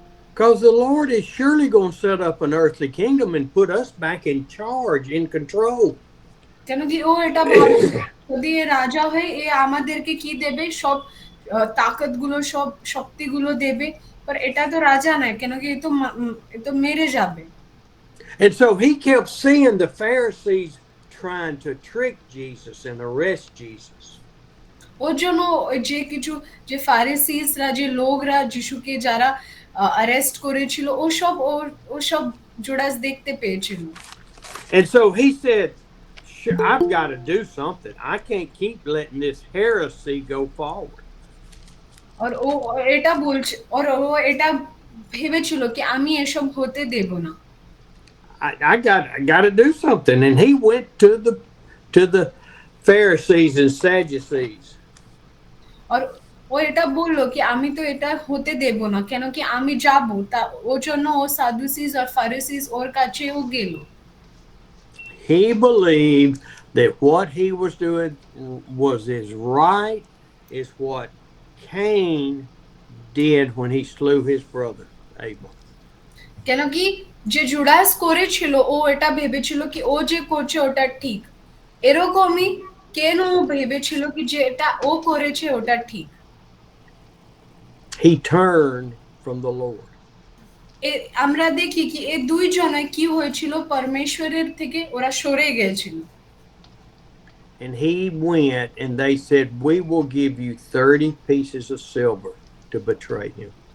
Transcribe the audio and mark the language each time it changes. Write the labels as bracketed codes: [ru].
[en] Because the Lord is surely going to set up an earthly kingdom and put us back in charge, in control. [bn] কেন কি ও এটা ভাবে যদি এ রাজা হয়ে এ আমাদেরকে কি দেবে, সব তাকতগুলো সব শক্তিগুলো দেবে, [hi] पर [bn] এটা তো রাজা নয়, কেন কি এ তো মেরে যাবে। [en] And so he kept seeing the Pharisees trying to trick Jesus and arrest Jesus. [bn] ওর জন্য যে কিছু যে ফারিসিসরা যে লোকরা যিশুকে যারা অ্যারেস্ট করেছিল ওসব জুডাস দেখতে পেয়েছিল। [en] And so he said, I've got to do something. I can't keep letting this heresy go forward. [bn] আর ও এটা বলছে, আর ও এটা ভেবেছিল কি আমি এসব হতে দেব না। [en] I got to do something. And he went to the Pharisees and Sadducees. [bn] আর ও এটা বললো কি আমি তো এটা হতে দেব না, কেন কি আমি যাব, তা ওর জন্য ও সাদুসিস আর ফারিসিস ওর কাছেও গেল। [en] He believed that what he was doing was as right as what Cain did when he slew his brother Abel. [bn] কেন কি যে জুডাস করেছিল ও এটা ভেবেছিল কি ও যে করছে ওটা ঠিক, এরকমই কেন ও ভেবেছিল কি যে এটা ও করেছে ওটা ঠিক। [en] He turned from the Lord. [bn] আমরা দেখি কি এই দুইজনে কি হয়েছিল, পরমেশ্বরের থেকে ওরা সরে গেছিল। [en] And he went and they said, "We will give you 30 pieces of silver to betray him."